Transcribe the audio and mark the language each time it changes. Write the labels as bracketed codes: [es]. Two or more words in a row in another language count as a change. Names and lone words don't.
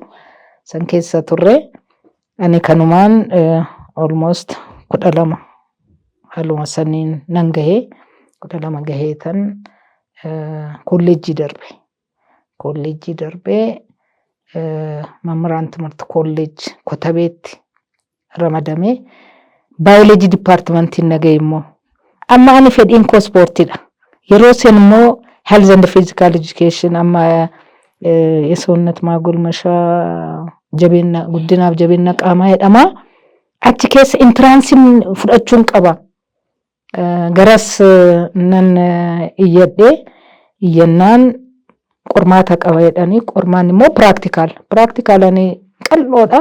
[om] San keessa turre ani kanumaan almost 12 haaluma saniin nan gahee 12 gahee tan kolleejjii darbee mamaraan timirti kolleejjii Kotabeetti ramadamee baayoloojii dipaartimentiin nagahee immoo amma ani fedhiin koo ispoortiidha. Yeroo sen immoo [en] health and physical education [om] amma [am] የሰውነት ማጎልመሻ [om] jabeenya guddinaaf jabeenya qaamaa jedhama. Achi keessa intiraansiin fudhachuun qaba. Garas nan iyyannaan qormaata qaba jedhanii qormaan immoo practicalani qal'oodha.